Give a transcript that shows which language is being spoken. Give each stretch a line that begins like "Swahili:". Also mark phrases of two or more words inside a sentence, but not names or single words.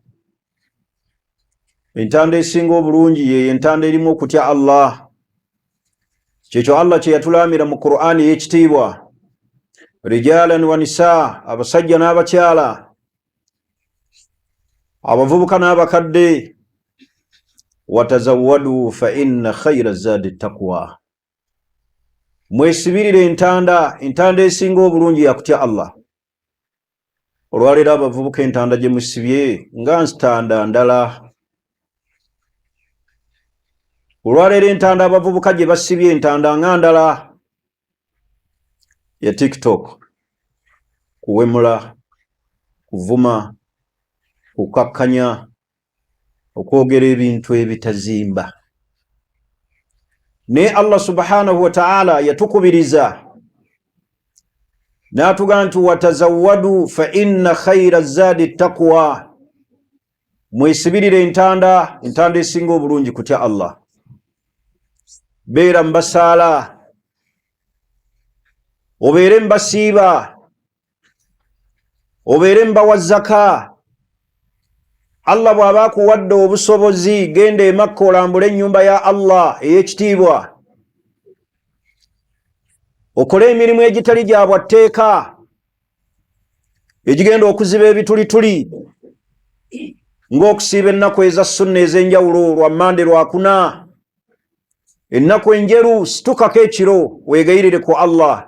Ganda: Entanda esinga obulungi ye entanda erimu okutya Allah. Kyekyo Allah kye yatulaamira mu Qur'ani y'ekitiibwa:
Arabic: رجالا ونساء,
Ganda: abasajja n'abakyala, abavubuka n'abakadde.
Arabic: وتزودوا فإن خير الزاد التقوى,
Ganda: mwesibirire entanda, entanda esinga obulungi yakutya Allah. Olwaleero abavubuka entanda gye musibye nga ntanda ndala. Olwaleero entanda abavubuka gye basibye entanda nga ndala. Ya TikTok, kuwemula, kuvuma, kukakkanya, okwogera ebintu ebitazimba. Ne Allah
Arabic: سبحانه وتعالى
Ganda: yatukubiriza n'atugaa nti
Arabic: وتزودوا فإن خير الزاد التقوى,
Ganda: mwesibirire entanda, entanda esinga obulungi kutya Allah. Beera mbasaala, obeere mbasiiba, obeere mbawa zaka. Allah bw'aba akuwadde obusobozi, genda e Makka olambule ennyumba ya Allah ey'ekitiibwa, okole emirimu egitali gya bwatteeka egigenda okuziba ebitulituli ng'okusiiba ennaku eza sunna ez'enjawulo lwa Mande Lwakuna, ennaku enjeru, situkako ekiro weegayirire ku Allah.